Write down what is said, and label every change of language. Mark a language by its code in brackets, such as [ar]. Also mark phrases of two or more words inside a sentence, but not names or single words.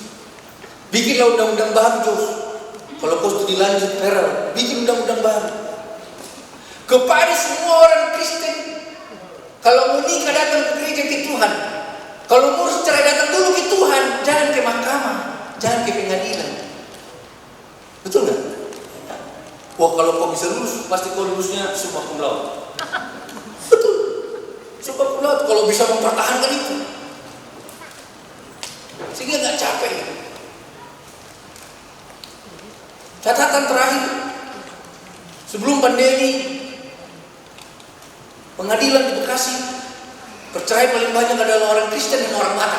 [id] Bikinlah undang-undang baru Jos. Kalau kau studi lanjut Perel, bikin undang-undang baru kepada semua orang Kristen. Kalau mau nikah datang ke gereja ke Tuhan. Kalau ngurus cerai datang dulu ke Tuhan, jangan ke mahkamah, jangan ke pengadilan. Betul nggak? Wah, kalau kau bisa lulus, pasti kau lulusnya [la] summa cum laude. [id] Betul, [la] summa cum laude. [id] Kalau bisa mempertahankan itu, sehingga nggak capek. Catatan terakhir, sebelum pandemi, pengadilan di Bekasi, perceraian paling banyak adalah orang Kristen dan orang Batak.